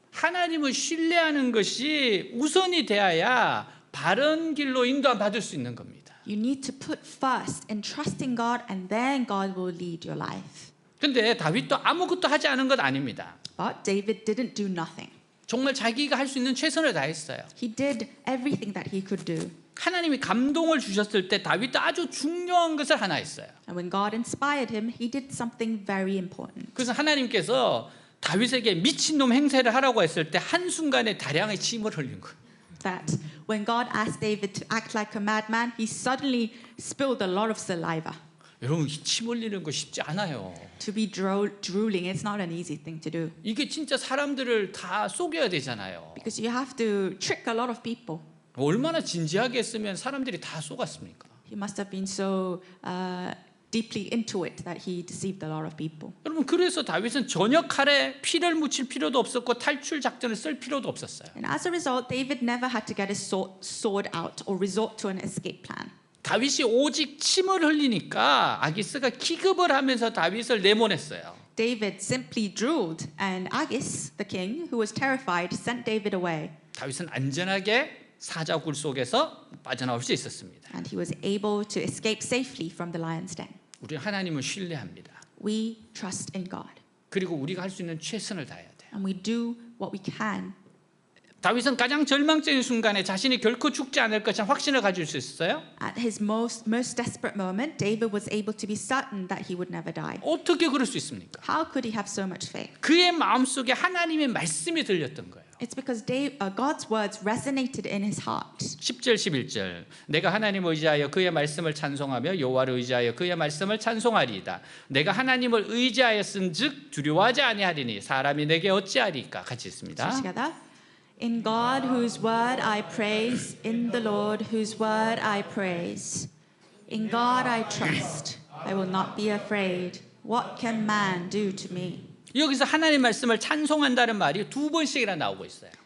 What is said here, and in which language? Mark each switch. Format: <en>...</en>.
<ko>하나님을 신뢰하는 것이 우선이 되어야 바른 길로 인도함 받을 수 있는 겁니다.</ko> <en>You need to put first in trusting God, and then God will lead your life.</en> <ko>근데 다윗도 아무것도 하지 않은 것 아닙니다.</ko> <en>But David didn't do nothing.</en> <ko>정말 자기가 할 수 있는 최선을 다했어요.</ko> <en>He did everything that he could do.</en> <ko>하나님이 감동을 주셨을 때 다윗도 아주 중요한 것을 하나 했어요.</ko> <en>And when God inspired him, he did something very important.</en> <ko>그래서 하나님께서 다윗에게 미친놈 행세를 하라고 했을 때 한순간에 다량의 침을 흘린 거예요.</ko> <en>That when God asked David to act like a madman, he suddenly spilled a lot of saliva.</en> <ko>여러분 침 흘리는 거 쉽지 않아요.</ko> <en>To be drooling, it's not an easy thing to do.</en> <ko>이게 진짜 사람들을 다 속여야 되잖아요.</ko> <en>Because you have to trick a lot of people.</en> <ko>얼마나 진지하게 했으면 사람들이 다 속았습니까?</ko> <en>He must have been so deeply into it that he deceived a lot of people.</en> <ko>여러분 그래서 다윗은 전혀 칼에 피를 묻힐 필요도 없었고 탈출 작전을 쓸 필요도 없었어요.</ko> <en>And as a result, David never had to get his sword out or resort to an escape plan.</en> <ko>다윗이 오직 침을 흘리니까 아기스가 기급을 하면서 다윗을 내보냈어요.</ko> <en>David simply drooled, and Agis, the king, who was terrified, sent David away.</en> <ko>다윗은 안전하게 사자굴 속에서 빠져나올 수 있었습니다.</ko> <en>And he was able to escape safely from the lion's den.</en> <ko>우리는 하나님을 신뢰합니다.</ko> <en>We trust in God,</en> <ko>그리고 우리가 할 수 있는 최선을 다해야 돼요.</ko> <en>and we do what we can.</en> <ko>다윗은 가장 절망적인 순간에 자신이 결코 죽지 않을 것이라는 확신을 가질 수 있었어요.</ko> <en>At his most desperate moment, David was able to be certain that he would never die.</en> <ko>어떻게 그럴 수 있습니까?</ko> <en>How could he have so much faith?</en> <ko>그의 마음속에 하나님의 말씀이 들렸던 거예요.</ko> <en>It's because God's words resonated in his heart.</en> <ko>10절 11절 내가 하나님을 의지하여 그의 말씀을 찬송하며 여호와를 의지하여 그의 말씀을 찬송하리이다. 내가 하나님을 의지하였은즉 두려워하지 아니하리니 사람이 내게 어찌하리까. 같이 있습니다.</ko> <en>Together. In God whose word I praise, in the Lord whose word I praise. In God I trust, I will not be afraid. What can man do to me?</en> <ko>여기서 하나님 말씀을 찬송한다는 말이 두 번씩이나 나오고 있어요.</ko>